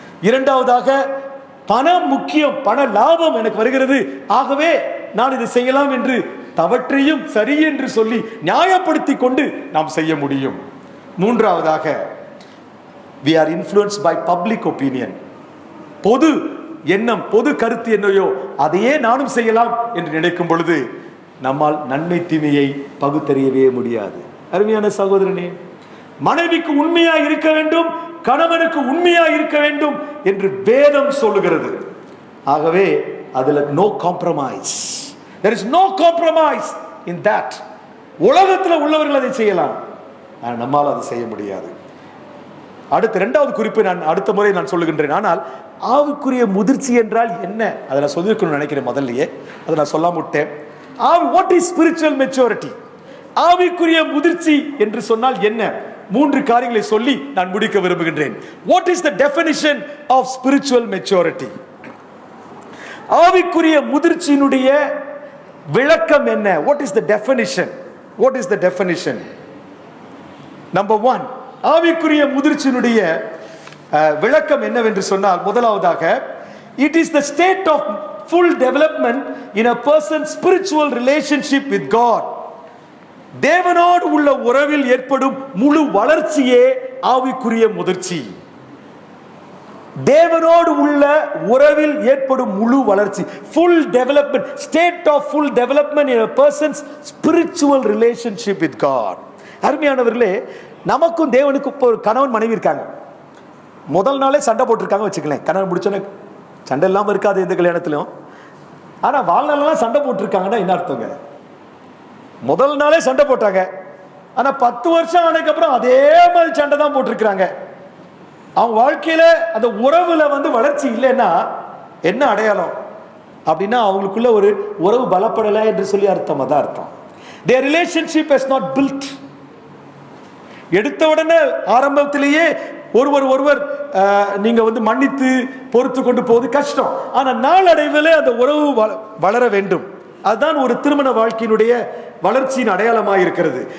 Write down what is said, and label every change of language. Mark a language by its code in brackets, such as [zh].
[ta] இரண்டாவதாக, பணம் முக்கியம், பண லாபம் எனக்கு வருகிறது, ஆகவே நான் இதை செய்யலாம் என்று தவற்றையும் சரி என்று சொல்லி நியாயப்படுத்தி கொண்டு நாம் செய்ய முடியும். மூன்றாவதாக, [en] we are influenced by public opinion. [ta] பொது எண்ணம், பொது கருத்து என்னையோ அதையே நானும் செய்யலாம் என்று நினைக்கும் பொழுது நம்மால் நன்மை தீமையை பகுத்தறியவே முடியாது. அருமையான சகோதரனே, மனைவிக்கு உண்மையா இருக்க வேண்டும், கணவனுக்கு உண்மையா இருக்க வேண்டும் என்று வேதம் சொல்லுகிறது. ஆகவே அதுல [en] no compromise. There is no compromise in that. [ta] உலகத்தில் உள்ளவர்கள் அதை செய்யலாம், ஆனால் நம்மால் அதை செய்ய முடியாது. அடுத்த 2வது குறிப்பு நான் அடுத்த முறை நான் சொல்லுகின்றேன். ஆனால் ஆவிக்குரிய முதிர்ச்சி என்றால் என்ன, அதை நான் சொல்லியிருக்கணும்னு நினைக்கிறேன். முதல்லயே அதை நான் சொல்லாம விட்டேன். [en] What is spiritual maturity? [ta] ஆவிக்குரிய முதிர்ச்சி என்று சொன்னால் என்ன? 3 காரியங்களை சொல்லி நான் முடிக்க விரும்புகின்றேன். [en] What is the definition of spiritual maturity? [ta] ஆவிக்குரிய முதிர்ச்சியினுடைய விளக்கம் என்ன? [en] What is the definition? What is the definition? Number 1, [ta] ஆவிக்குரிய முதிர்ச்சியினுடைய விளக்கம் என்னவென்று சொன்னால், முதலாவதாக, [en] it is the state of full development in a person's spiritual relationship with God. [ta] தேவனோடு உள்ள உறவில் ஏற்படும் முழு வளர்ச்சியே ஆவிக்குரிய முதிர்ச்சி. தேவனோடு உள்ள உறவில் ஏற்படும் முழு வளர்ச்சி, [en] full development, state of full development in a person's spiritual relationship with God. [ta] அருமையானவர்களே, நமக்கும் தேவனுக்கும் இப்போ ஒரு கணவன் மனைவி இருக்காங்க. முதல் நாளே சண்டை போட்டிருக்காங்க வச்சுக்கலேன். கணவன் முடிச்சோன்னே சண்டை இல்லாமல் இருக்காது எந்த கல்யாணத்திலும். ஆனால் வாழ்நாளெல்லாம் சண்டை போட்டிருக்காங்கன்னா என்ன அர்த்தங்க? முதல் நாளே சண்டை போட்டாங்க, ஆனால் 10 வருஷம் ஆனதுக்கப்புறம் அதே மாதிரி சண்டை தான் போட்டிருக்கிறாங்க. அவங்க வாழ்க்கையில அந்த உறவுல வளர்ச்சி இல்லைன்னா என்ன அடையாளம் அப்படின்னா அவங்களுக்குள்ள ஒரு உறவு பலப்படலை என்று சொல்லி அர்த்தம். அதான் அர்த்தம். [en] Their relationship has not built. [ta] எடுத்த உடனே ஆரம்பத்திலேயே ஒருவர் நீங்க வந்து மன்னித்து பொறுத்து கொண்டு போவது கஷ்டம். ஆனா நாளடைவில் அந்த உறவு வளர வேண்டும். அதுதான் ஒரு திருமண வாழ்க்கையினுடைய வளர்ச்சியின் அடையாளமாக இருக்கிறது.